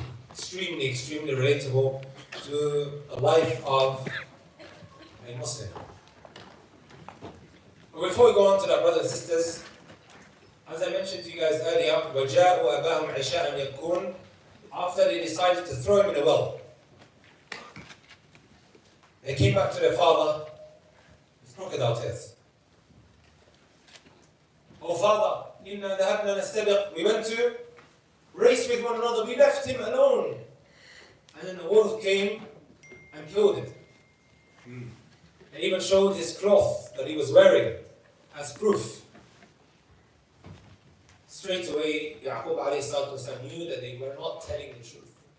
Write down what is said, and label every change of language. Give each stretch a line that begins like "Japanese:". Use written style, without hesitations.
English: Extremely, extremely relatable to the life of a Muslim. But before we go on to that, brothers and sisters, I As I mentioned to you guys earlier, وَجَاءُوا أَبَاهُمْ عِشَاءً يَبْكُونَ. After they decided to throw him in a well, they came back to their father with crocodile tears.
Arabic: Oh father, إِنَّا ذَهَبْنَا نَسْتَبِقْ.
English: We went to race with one another, we left him alone. And then the wolf came and killed him. And even showed his cloth that he was wearing as proof. Straight away, Yaqub alayhi salatu wasalam knew that they were not telling the truth.